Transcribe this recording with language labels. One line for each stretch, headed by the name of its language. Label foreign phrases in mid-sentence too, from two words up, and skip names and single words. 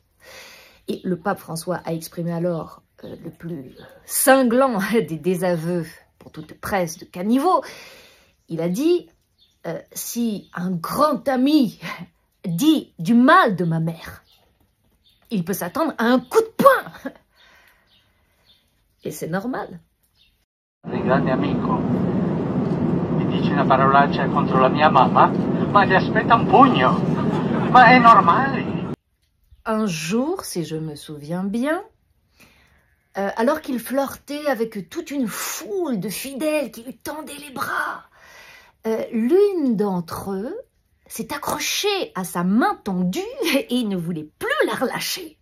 French: Et le pape François a exprimé alors le plus cinglant des désaveux pour toute presse de caniveau. Il a dit si un grand ami dit du mal de ma mère, il peut s'attendre à un coup de poing. Et c'est normal.
Italian: Un grande amico mi dice una parolaccia contro la mia mamma, ma gli aspetta un pugno. Ma è normale.
French: Un jour, si je me souviens bien, alors qu'il flirtait avec toute une foule de fidèles qui lui tendaient les bras, l'une d'entre eux s'est accrochée à sa main tendue et ne voulait plus la relâcher.